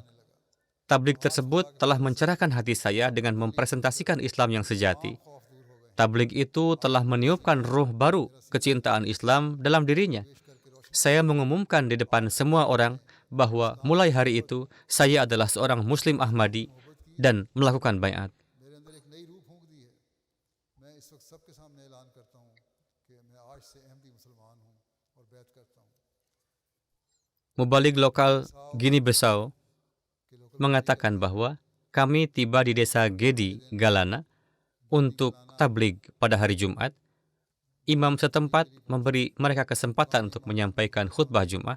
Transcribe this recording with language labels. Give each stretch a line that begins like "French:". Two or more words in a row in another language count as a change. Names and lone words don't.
Indonesian: Tabligh tersebut telah mencerahkan hati saya dengan mempresentasikan Islam yang sejati. Tabligh itu telah meniupkan ruh baru, kecintaan Islam dalam dirinya. Saya mengumumkan di depan semua orang bahwa mulai hari itu, saya adalah seorang Muslim Ahmadi dan melakukan baiat.
Hindi: मेरे अंदर एक नई रूह फूंक दी है। मैं इस वक्त सबके सामने ऐलान करता हूँ कि मैं आज से अहमदी मुसलमान हूँ और बैत करता हूँ।
Indonesian: Mubaligh lokal Guinea-Bissau mengatakan bahwa kami tiba di desa Gedi, Galana, untuk tabligh pada hari Jumat. Imam setempat memberi mereka kesempatan untuk menyampaikan khutbah Jumat.